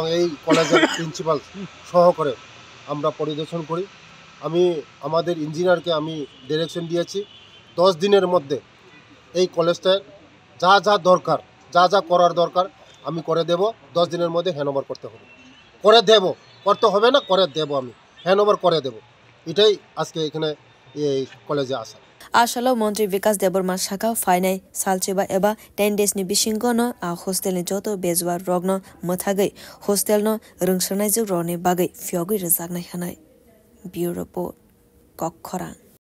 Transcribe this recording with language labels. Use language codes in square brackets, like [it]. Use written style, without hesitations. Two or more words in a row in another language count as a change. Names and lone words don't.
[bn] এই কলেজের প্রিন্সিপাল সহকারে আমরা পরিদর্শন করি আমি আমাদের ইঞ্জিনিয়ারকে আমি ডাইরেকশন দিয়েছি 10 দিনের মধ্যে এই কলেজটায় যা যা দরকার যা যা করার দরকার আমি করে দেব 10 দিনের মধ্যে হ্যান্ডওভার করতে হবে করে দেব করতে হবে না করে দেব আমি হ্যান্ডওভার করে দেব এটাই আজকে এখানে এই কলেজে আসা [trp] Asalo মন্ত্রী বিকাশ দেববর্মা শাখা ফাইনাই সালচেবা এবা 10 days ni bisingono a hostel ni joto bezwa rogno mothagai hostel no rungsranai juk rone bagai fiogui rejaknai hanai [en] bureau report [trp] kokkhora